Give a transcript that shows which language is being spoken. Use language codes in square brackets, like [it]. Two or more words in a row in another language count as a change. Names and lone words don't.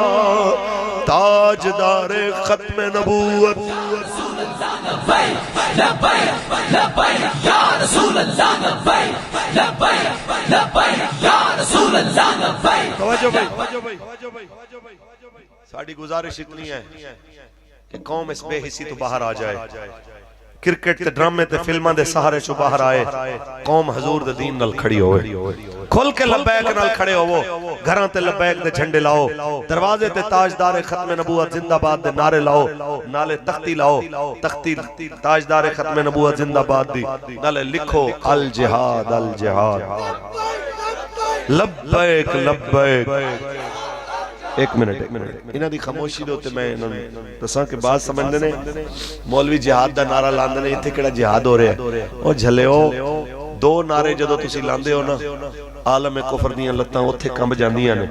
[pa] تاجدار ختم نبوت ساڈی گزارش اتنی ہے کہ قوم اس بےحسی تو باہر آ جائے، کرکٹ تے ڈرامے تے فلماں دے سہارے چو باہر آئے، قوم حضور دے دین نال کھڑی ہووے، کھل کے لبیک نال کھڑے ہووو، گھراں تے لبیک دے جھنڈے لاؤ، دروازے تے تاجدار ختم نبوت زندہ باد دے نعرے لاؤ، نالے تختی لاؤ، تختی تاجدار ختم نبوت زندہ باد دی، نالے لکھو الجہاد لبیک لبیک. ایک منٹ انہاں دی خاموشی دے اتے میں انہاں نوں دساں کہ بات سمجھدے نے مولوی جہاد دا نعرہ لاندے نے، اتھے کہڑا جہاد ہو رہا ہے? او جھلیو 2 نعرے جدوں تسیں لاندے ہو نا، عالم کفر دیاں لتاں اتھے کنب جاندیاں نے.